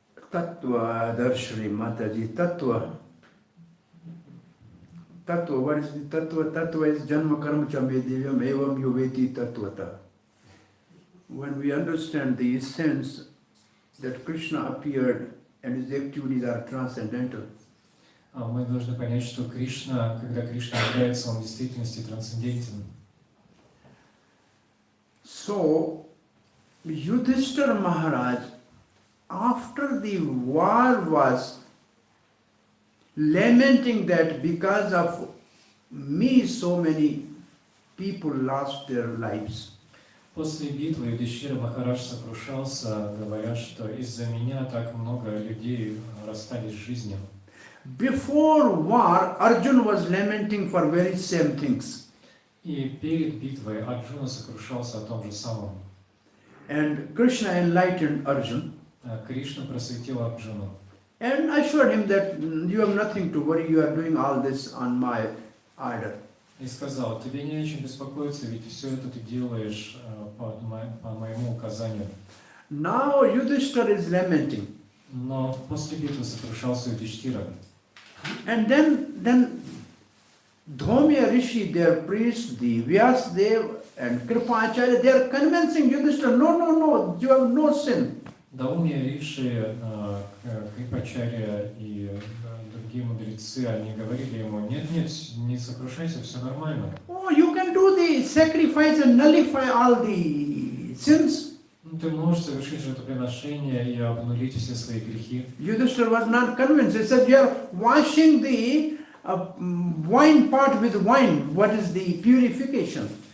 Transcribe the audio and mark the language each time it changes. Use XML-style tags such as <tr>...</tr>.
<en>Tattva Darshani Mataji. Tattva. Tattva. What is the Tattva? Tattva is</en> <sa>Janma Karma Chame Divyam Evam Yuveti Tattvata.</sa> <en>When we understand the essence that Krishna appeared and his activities are transcendental.</en> <ru>Мы должны понять, что Кришна, когда Кришна является, он в действительности трансцендентен.</ru> <en>So, Yudhishthira Maharaj, after the war, was lamenting that because of me so many people lost their lives.</en> <ru>После битвы Юдхишthira Махарадж сокрушался, говоря, что из-за меня так много людей расстались с жизнью.</ru> <en>Before war, Arjuna was lamenting for very same things.</en> <ru>И перед битвой Арджуна сокрушался о том же самом.</ru> <en>And Krishna enlightened Arjuna.</en> <ru>Кришна просветил Арджуну.</ru> <en>And assured him that you have nothing to worry, you are doing all this on my order.</en> <ru>И сказал: тебе не о чем беспокоиться, ведь все это ты делаешь по моему указанию.</ru> <en>Now Yudhishthira is lamenting.</en> <ru>Но после битвы сокрушался Юдхишthira.</ru> <en>And then Dhaumya Rishi, their priest, the Vyasdev and Kripacharya, they are convincing Yudhishthira, no, you have no sin.</en> <ru>Даумья, Риши, Крипачарья и другие мудрецы, они говорили ему: нет, не сокрушайся, все нормально.</ru> <en>Oh, you can do the sacrifice and nullify all the sins.</en> <ru>Ты можешь совершить жертвоприношение и обнулить все свои грехи.</ru> <en>Yudhishthira was not convinced. He said, you are washing the wine pot with wine. What is the purification?</en>